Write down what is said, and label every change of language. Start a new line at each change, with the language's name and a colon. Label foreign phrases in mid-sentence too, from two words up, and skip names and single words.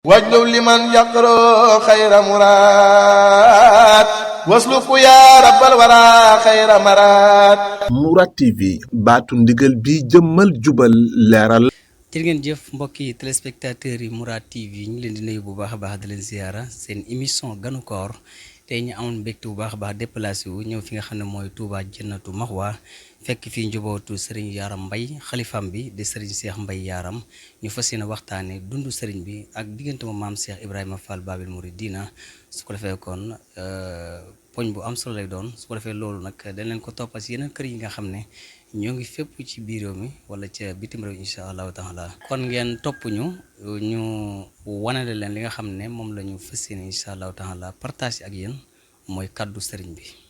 Arabic: واجلب لمن يقرأ خير مراد واسلك يا رب الورى خير مراد.
Wolof: Mourad TV baatu ndigal bi jëmmal jubal leeral. jërë ngeen jëf mbokki téléspectateurs yi Mourad TV ñu leen di nuyu bu baax a baax di leen ziara seen émission ganu koor tey ñu amoon mbégte bu baax a baax déplacé wu ñëw fi nga xam ne mooy Touba Jannatu Maxwa fekk fii njubootu Serigne Yaram Mbaye xalifam bi di Serigne Cheikh Mbaye Yaram ñu fas yéene waxtaane dundu Serigne bi ak diggante ma maam Cheikh Ibrahima Fall Babil Mouridina su ko defee kon poñ bu am solo lay doon su ko defee loolu nag dañ leen ko toppal si yeneen kër yi nga xam ne ñoo ngi fépp ci biir réew mi wala ca bitim réew
Arabic: إن شاء الله تعالى
Wolof: kon ngeen topp ñu wanale leen li nga xam ne moom la ñu fas yéene
Arabic: إن شاء الله تعالى
Wolof: partage ak yéen mooy kaddu sëriñ bi.